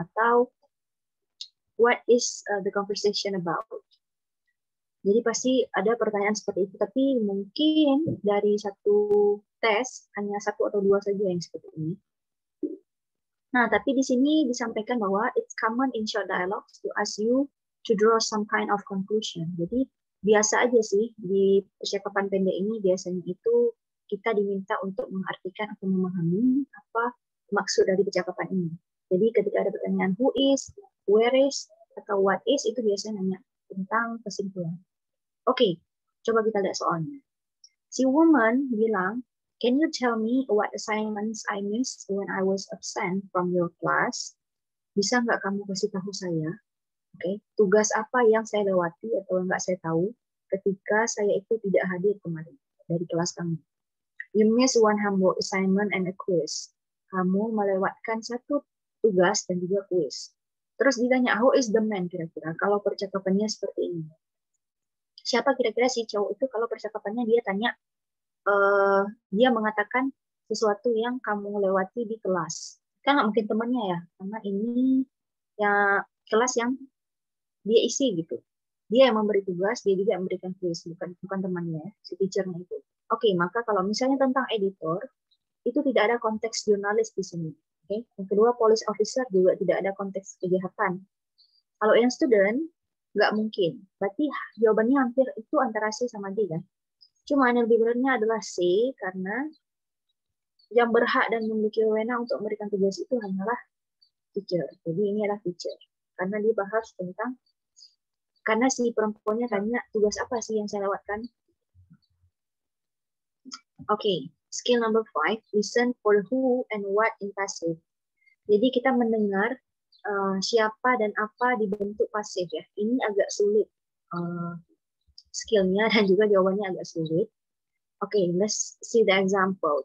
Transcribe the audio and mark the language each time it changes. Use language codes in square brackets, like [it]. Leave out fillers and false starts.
[id] Atau [en] what is the conversation about? [id] Jadi pasti ada pertanyaan seperti itu, tapi mungkin dari satu tes hanya satu atau dua saja yang seperti ini. Nah, tapi di sini disampaikan bahwa [en] it's common in short dialogues to ask you to draw some kind of conclusion. [id] Jadi biasa aja sih di percakapan pendek ini biasanya itu kita diminta untuk mengartikan atau memahami apa maksud dari percakapan ini. Jadi ketika ada pertanyaan [en] who is, where is, [id] atau [en] what is, [id] itu biasanya nanya tentang kesimpulan. Oke, coba kita lihat soalnya. [en] Si woman [id] bilang, [en] can you tell me what assignments I missed when I was absent from your class? [id] Bisa nggak kamu kasih tahu saya? Oke, tugas apa yang saya lewati atau nggak saya tahu ketika saya itu tidak hadir kemarin dari kelas kamu? [en] You miss one homework assignment and a quiz. [id] Kamu melewatkan satu tugas dan juga quiz. Terus ditanya, [en] who is the man [id] kira-kira? Kalau percakapannya seperti ini. Siapa kira-kira si cowok itu kalau percakapannya dia tanya, dia mengatakan sesuatu yang kamu lewati di kelas. Kan nggak mungkin temannya ya, karena ini ya kelas yang dia isi gitu. Dia yang memberi tugas, dia juga yang memberikan quiz, bukan temannya, si teachernya itu. Oke, maka kalau misalnya tentang editor, itu tidak ada konteks jurnalis di sini. Oke, yang kedua police officer juga tidak ada konteks kejahatan. Kalau yang student, nggak mungkin. Berarti jawabannya hampir itu antara C sama D kan. Cuma yang lebih beratnya adalah C karena yang berhak dan memiliki wewenang untuk memberikan tugas itu hanyalah teacher. Jadi ini adalah teacher. Karena dia bahas tentang karena si perempuannya tanya tugas apa sih yang saya lewatkan. [en] Oke, skill number 5, listen for who and what in passive. [id] Jadi kita mendengar siapa dan apa di bentuk pasif ya. Ini agak sulit skillnya dan juga jawabannya agak sulit. [en] Oke, let's see the example.